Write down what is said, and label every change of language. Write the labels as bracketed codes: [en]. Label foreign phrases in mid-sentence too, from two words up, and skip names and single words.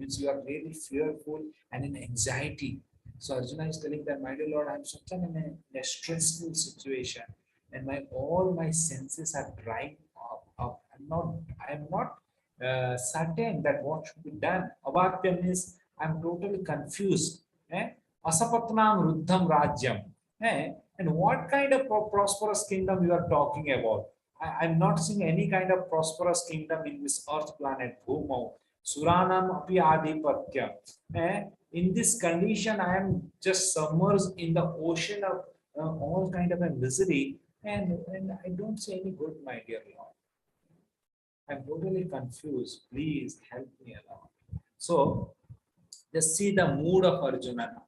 [en] Means you are really fearful and in anxiety. So Arjuna is telling that, my dear Lord, I'm such in a stressful situation, and all my senses are drying up. I'm not certain that what should be done. Avapya means I'm totally confused. [sa] असपत्नम् ऋद्धं राज्यम्. [en] And what kind of prosperous kingdom you are talking about? I'm not seeing any kind of prosperous kingdom in this earth planet, [sa] Bhumau. सुराणाम् अपि अधिपत्य. [en] In this condition, I am just submerged in the ocean of all kind of a misery, and I don't see any good, my dear Lord. I'm totally confused. Please help me along. So just see the mood of Arjuna now.